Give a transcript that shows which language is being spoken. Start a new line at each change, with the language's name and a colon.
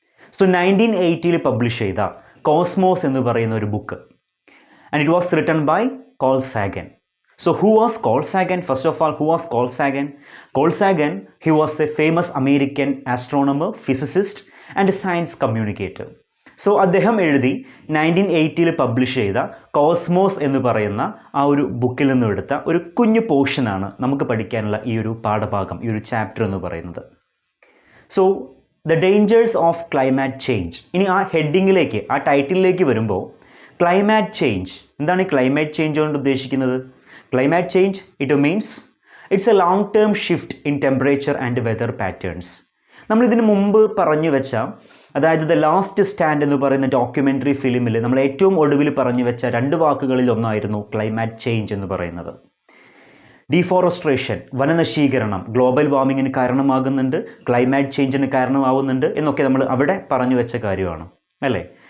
English: So, 1980 published
Malayalam: ചെയ്ത Cosmos എന്ന് പറയുന്ന ഒരു book,
English: and it was written by Carl Sagan. So who was Carl Sagan? First of all, who was Carl Sagan? Carl Sagan, he was a famous American astronomer, physicist and a science communicator.
Malayalam: So അദ്ദേഹം എഴുതി 1980 publish ചെയ്ത cosmos എന്ന് പറയുന്ന ആ ഒരു ബുക്കിൽ നിന്ന് എടുത്ത ഒരു കുഞ്ഞു പോർഷനാണ് നമുക്ക് പഠിക്കാനുള്ള ഈ ഒരു പാഠഭാഗം, ഈ ഒരു ചാപ്റ്റർ എന്ന് പറയുന്നത്.
English: So the dangers of climate change.
Malayalam: ഇനി ആ ഹെഡിങ്ങിലേക്ക്, ആ ടൈറ്റിലേക്ക് വരുമ്പോൾ ക്ലൈമാറ്റ് ചേഞ്ച് എന്താണ്? ഈ ക്ലൈമാറ്റ് ചേഞ്ച് കൊണ്ട് ഉദ്ദേശിക്കുന്നത്?
English: Climate change, it means it's a long-term shift in temperature and weather patterns.
Malayalam: നമ്മൾ ഇതിനു മുമ്പ് പറഞ്ഞു വെച്ച, അതായത് ദ ലാസ്റ്റ് സ്റ്റാൻഡ് എന്ന് പറയുന്ന ഡോക്യുമെൻ്ററി ഫിലിമിൽ നമ്മൾ ഏറ്റവും ഒടുവിൽ പറഞ്ഞു വെച്ച രണ്ട് വാക്കുകളിൽ ഒന്നായിരുന്നു ക്ലൈമാറ്റ് ചേഞ്ച് എന്ന് പറയുന്നത്. ഡീഫോറസ്ട്രേഷൻ, വനനശീകരണം ഗ്ലോബൽ വാർമിങ്ങിന് കാരണമാകുന്നുണ്ട്, ക്ലൈമാറ്റ് ചേഞ്ചിന് കാരണമാവുന്നുണ്ട് എന്നൊക്കെ നമ്മൾ അവിടെ പറഞ്ഞു വെച്ച കാര്യമാണ്, അല്ലേ?